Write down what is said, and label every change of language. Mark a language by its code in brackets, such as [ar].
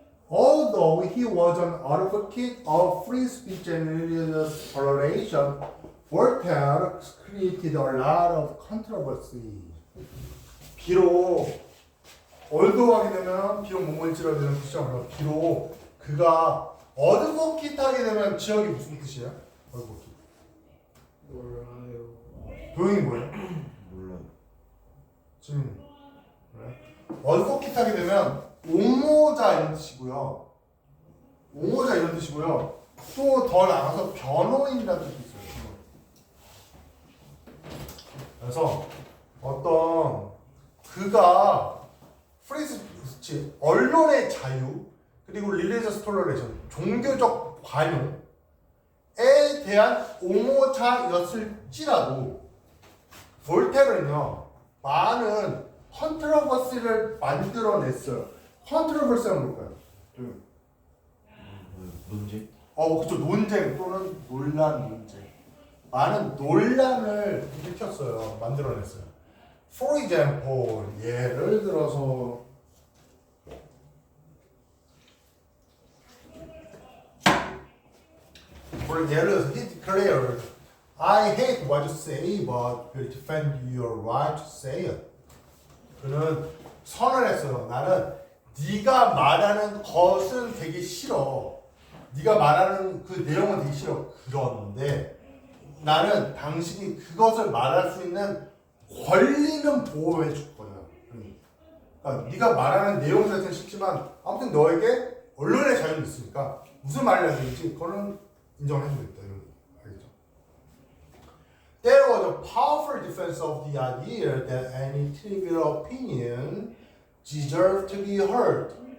[en] Although he was an advocate of free speech and religious toleration, Voltaire created a lot of controversy. [ko] 비록 although 하게 되면 비록 뭔지라 되는 뜻이죠. 비록 그가 advocate 하게 되면 지역이 무슨 뜻이야? [en] advocate. [ko] 몰라요. 도형이 뭐예요? 몰라요. 지금 advocate 하게 되면 옹호자 이런 뜻이고요. 옹호자 이런 뜻이고요. 또 더 나가서 변호인이라는 뜻이 있어요. 그래서 어떤 그가 프리스피치 언론의 자유 그리고 릴리저스 톨러레이션 종교적 관용에 대한 옹호자였을지라도 볼테르는요 많은 컨트로버시를 만들어냈어요. 컨트로버시는 뭘까요? 논쟁? 그쵸. 논쟁 또는 논쟁. 많은 논란을 일으켰어요. 만들어냈어요. [en] For example, [ko] 예를 들어서 [en] he declared, I hate what you say, but will defend your right to say it. [ko] 그는 선언했어요. 나는 네가 말하는 것은 되게 싫어. 네가 말하는 그 내용은 되게 싫어. 그런데 나는 당신이 그것을 말할 수 있는 권리는 보호해 줄 거야. 그러니까 네가 말하는 내용 자체는 싫지만 아무튼 너에게 언론의 자유는 있으니까 무슨 말을 해야 되는지 그거는 인정해 주겠다. 이런 거 알겠죠? [en] There was a powerful defense of the idea that any trivial opinion deserved to be heard.